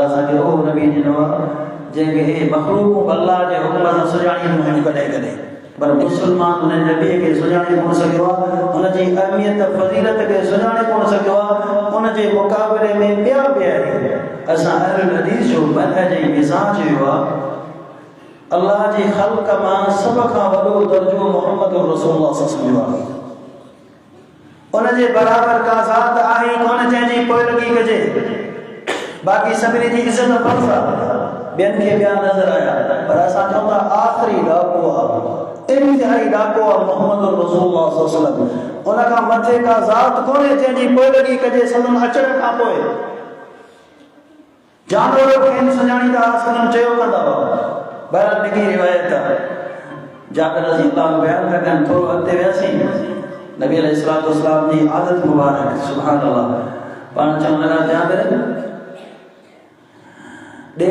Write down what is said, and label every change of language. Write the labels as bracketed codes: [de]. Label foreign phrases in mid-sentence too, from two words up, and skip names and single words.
[sd] असांखे उहो नबी ॾिनो आहे जंहिंखे हे मखलूक़ूं अल्लाह जे हुकुम सां सुञाणींदियूं आहिनि कॾहिं कॾहिं पर मुस्लमान हुन नबीअ खे सुञाणे कोन सघियो आहे हुनजी अहमियत फज़ीलत खे सुञाणे कोन सघियो आहे हुनजे मुक़ाबले में ॿिया आहिनि असां अहल हदीस जो मनहज ऐं मिज़ाज इहो आहे अल्लाह जी ख़ल्क़ मां सभ खां वॾो दर्जो मुहम्मद रसूलुल्लाह [ar] صلى الله عليه وسلم [sd] उनजे बराबरि का ज़ात आहे कोन जंहिंजी पोइलगी कजे बाक़ी सभिनी जी इज़त फर्ज़ आहे ॿियनि खे ॿिया नज़र आया पर असां चऊं था आख़िरी ॾाको आहे इंतिहाई ॾाको आहे मुहम्मद रसूलुल्लाह [ar] صلى الله عليه وسلم [sd] उन खां मथे का ज़ात कोन्हे जंहिंजी पोइलगी कजे सदन अचण खां पोइ जानवर खे सुञाणींदा सदन चयो कंदा हुआ बहरहाल लिखी रिवायत आहे जाबिर [ar] رضي الله عنه [sd] बयान था कनि थोरो अॻिते वियासीं नबी [ar] عليه الصلاة والسلام [sd] जी आदत मुबारक [ar] سبحان الله [sd] पाण चवण लॻा जाबिर ॾे